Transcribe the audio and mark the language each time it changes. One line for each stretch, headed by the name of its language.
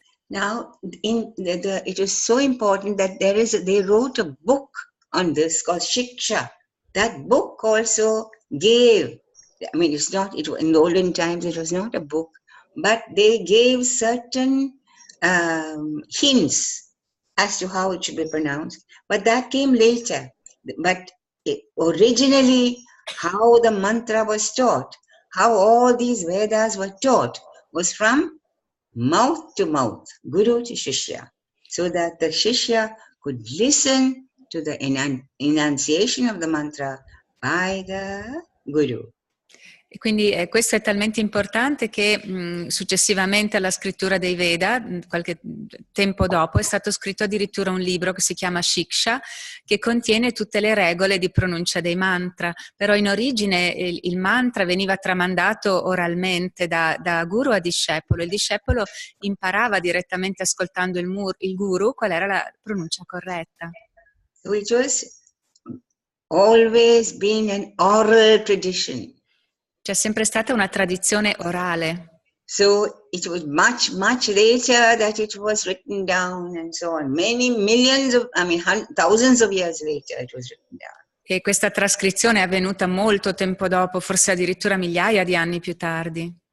English: Now, it is so important that they wrote a book on this called Shiksha. That book also gave, I mean, in the olden times it was not a book, but they gave certain hints as to how it should be pronounced. But that came later. But originally, how the mantra was taught, how all these Vedas were taught, was from mouth to mouth, guru to shishya, so that the shishya could listen to the enunciation of the mantra by the guru.
Italian: E quindi questo è talmente importante che successivamente alla scrittura dei Veda, qualche tempo dopo, è stato scritto addirittura un libro che si chiama Shiksha, che contiene tutte le regole di pronuncia dei mantra. Però in origine il mantra veniva tramandato oralmente da guru a discepolo. Il discepolo imparava direttamente ascoltando il guru qual era la pronuncia corretta.
English: So it was always been an oral tradition.
Italian: C'è sempre stata una tradizione orale.
English: So it was much, much later that it was written down and so on. Many millions of, thousands of years later it was written down.
Italian: E questa trascrizione è avvenuta molto tempo dopo, forse addirittura migliaia di anni più tardi.